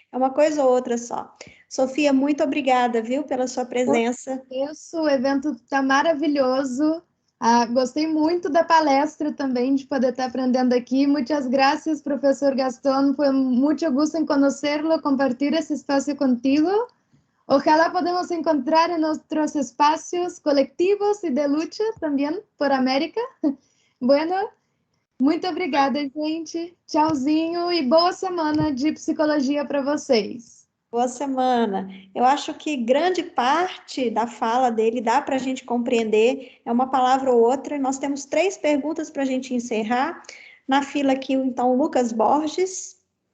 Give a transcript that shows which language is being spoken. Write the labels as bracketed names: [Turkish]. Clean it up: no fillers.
[Portuguese] É uma coisa ou outra só. Sofia, muito obrigada, viu, pela sua presença. Isso, o evento está maravilhoso. Gostei muito da palestra também, de poder estar aprendendo aqui. Muitas [Spanish] gracias, [Portuguese] professor Gastón. Foi muito gusto em conhecerlo, compartilhar esse espaço contigo. [Spanish] Ojalá podamos encontrar en nuestros espacios colectivos y de lucha también por América. Bueno, [Portuguese] muito obrigada, gente. Tchauzinho e boa semana de psicologia para vocês. Boa semana. Eu acho que grande parte da fala dele dá para a gente compreender, é uma palavra ou outra. Nós temos 3 perguntas para a gente encerrar. Na fila aqui, então, Lucas Borges.